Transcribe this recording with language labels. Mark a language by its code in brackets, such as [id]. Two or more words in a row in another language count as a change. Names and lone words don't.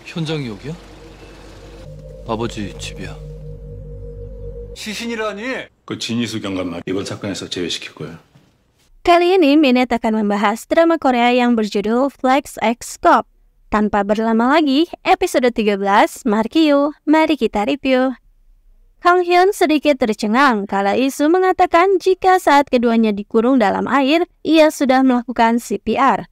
[ko] 현장이 여기야? 아버지 집이야. 시신이라니? 그 진이수 경감만 이번 사건에서 제외시킬 거야. [id] Kali ini Minet akan membahas drama Korea yang berjudul Flex X Cop. Tanpa berlama lagi, episode 13, mari kita review. Kang Hyun sedikit tercengang kala Isu mengatakan jika saat keduanya dikurung dalam air, ia sudah melakukan CPR.